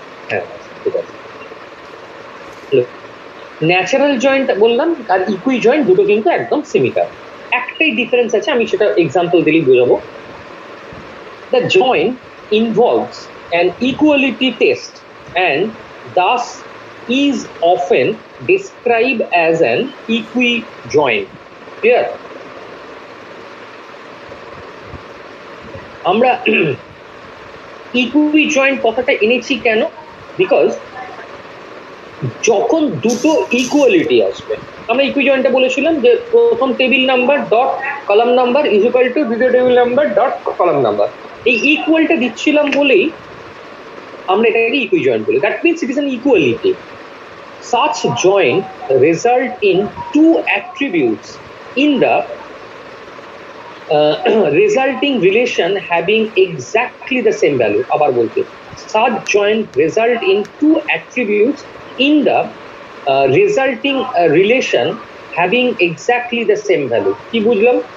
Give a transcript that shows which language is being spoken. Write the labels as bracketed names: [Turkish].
[Bangla] হ্যাঁ ঠিক আছে। ন্যাচারাল জয়েন্ট বললাম আর ইকুই জয়েন্ট দুটো কিন্তু একদম সিমিলার। একটাই ডিফারেন্স আছে, আমি সেটা এক্সাম্পল দিলেই বোঝাবো। [English] The joint involves an equality test and thus is often described as an equijoint. Clear? [Bangla] আমরা equijoint কথাটা এনেছি কেন? [English] Because [Bangla] যখন দুটো ইকুয়ালিটি আসবে, আমরা ইকুইজয়েন্টে বলেছিলাম যে প্রথম table number dot column number is equal to দ্বিতীয় table number dot column number, এই ইকুয়ালটা দিচ্ছিলাম বলেই আমরা এটাকে ইকুইজয়েন্ট বলি। [English] That means it is an equality. Such joint result in two attributes in the resulting relation having exactly the same value. [Bangla] আবার বলতে, [English] such joint result in two attributes in the resulting relation having exactly the same value. [Bangla] কি বুঝলাম?